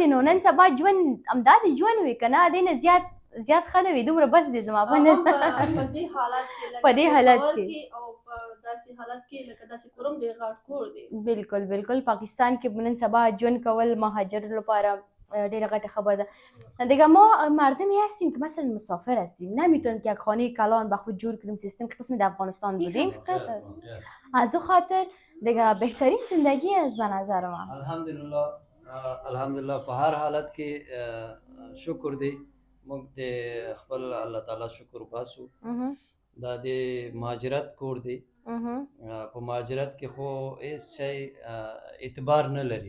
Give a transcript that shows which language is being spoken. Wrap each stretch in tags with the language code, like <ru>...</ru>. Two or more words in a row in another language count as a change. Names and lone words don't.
<ps>نو نن سبا ژوند همداسې ژوند وي که نه، دی نه زیات ښه نه وي، دومره بس دی زما په نظر. په دې حالت کې او په داسې حالت کې لکه داسې کور هم ډېر غټ کور دی. بالکل پاکستان کې نن سبا جون کول مهاجر لپاره ډیره غټه خبر ده.</ps> <fa>دیگه ما مردمی هستیم که مثلا مسافر هستیم، نمیتونیم که یک خانه کلان به خود جور کنیم. سیستم قسم در افغانستان بودیم، از او خاطر دیگه بهترین زندگی است به نظر من.</fa> <ps>الحمدلله په هر حالت کې شکر دی. موږ د خپل الله تعالی شکر باسو. دا د مهاجرت کور دی. په مهاجرت کې خو هیڅ شی اعتبار نه لري.</ps>